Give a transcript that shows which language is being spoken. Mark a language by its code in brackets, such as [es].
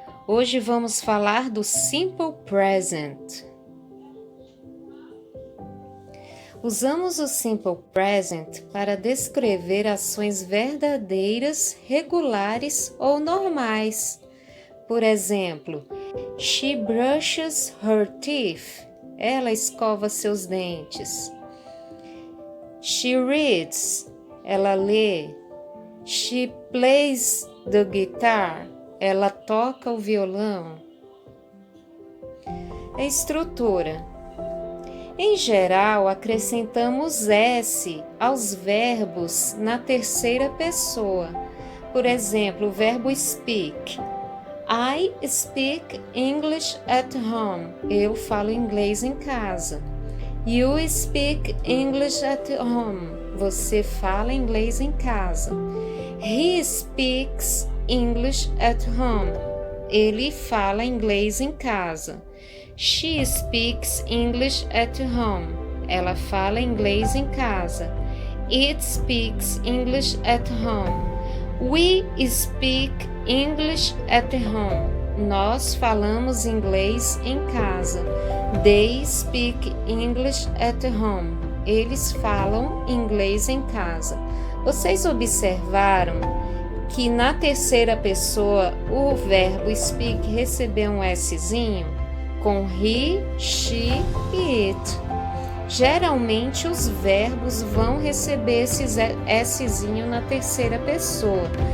[pt] Hoje vamos falar do Simple Present. Usamos o Simple Present para descrever ações verdadeiras, regulares ou normais. Por exemplo, [en] she brushes her teeth. [pt] Ela escova seus dentes. [en] She reads. [pt] Ela lê. [en] She plays the guitar. [pt] Ela toca o violão. A estrutura. Em geral, acrescentamos S aos verbos na terceira pessoa. Por exemplo, o verbo [en] speak. I speak English at home. [pt] Eu falo inglês em casa. [en] You speak English at home. [pt] Você fala inglês em casa. [en] He speaks English at home. [pt] Ele fala inglês em casa. [en] She speaks English at home. [pt] Ela fala inglês em casa. [en] It speaks English at home. We speak English at home. [pt] Nós falamos inglês em casa. [en] They speak English at home. [pt] Eles falam inglês em casa. Vocês observaram que na terceira pessoa o verbo speak recebeu um Szinho com he, she e it. Geralmente os verbos vão receber esse Szinho na terceira pessoa.